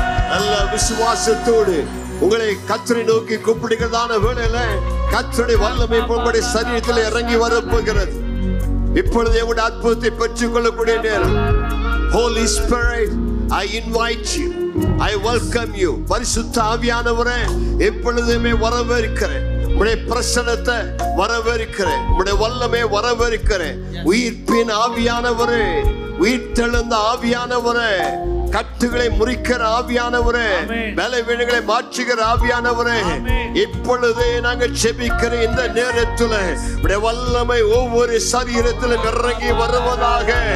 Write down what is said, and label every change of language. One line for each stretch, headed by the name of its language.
Tamil: நல்ல விசுவாசத்தோடு உங்களை கர்த்தரை நோக்கி கூப்பிடுகிறதான வேளையில கர்த்தருடைய வல்லமை உங்களுடைய சரீரத்தில் இறங்கி வரப்போகிறது. இப்பொழுது உங்களுடைய அற்புதத்தை பெற்றுக் கொள்ளக்கூடிய நேரம்.
English: Holy Spirit, I invite you, I welcome you.
Tamil: பரிசுத்த ஆவியானவரே, எப்பொழுதுமே வரவேற்கிறேன். உம்முடைய பிரசன்னத்தை வரவேற்கிறேன். உம்முடைய வல்லமை வரவேற்கிறேன். உயிர்ப்பின் ஆவியானவரே, உயிர்த்தெழுந்த ஆவியானவரே, கட்டுகளை முறிக்கிற ஆவியானவரே, பலவீனங்களை மாற்றுகிற ஆவியானவரே, இப்பொழுதே நாங்கள் ஜெபிக்கிற இந்த நேரத்தில் உம்முடைய வல்லமை ஒவ்வொரு சரீரத்திலும் இறங்கி வருவதாக.